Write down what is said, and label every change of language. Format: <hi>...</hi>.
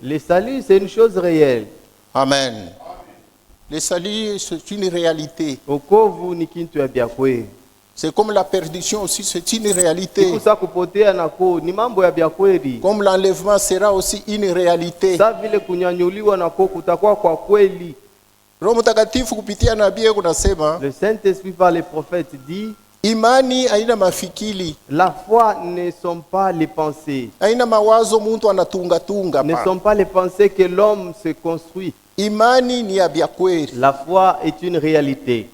<fr>Le salut, c'est une chose réelle. Amen. Le salut, c'est une réalité.</fr> <sw>Wokovu ni kintu ya bya kweli.</sw> <fr>C'est comme la perdition aussi, c'est une réalité.</fr> <sw>Kusa kupotea nako ni mambo ya bya kweli.</sw> <fr>Comme l'enlèvement sera aussi une réalité.</fr> <sw>Sa vile kunyanyuliwa nako kutakuwa kwa kweli. Roho Mtakatifu kupitia nabii kunasema,</sw> <fr>Le Saint-Esprit par les prophètes dit,</fr> <sw>imani haina mafikiri,</sw> <fr>la foi ne sont pas les pensées.</fr> <sw>haina mawazo mtu anatunga tunga.</sw> <fr>Ne sont pas les pensées que l'homme se construit.</fr> <sw>Imani ni ya bya kweli.</sw> <fr>La foi est une réalité.</fr>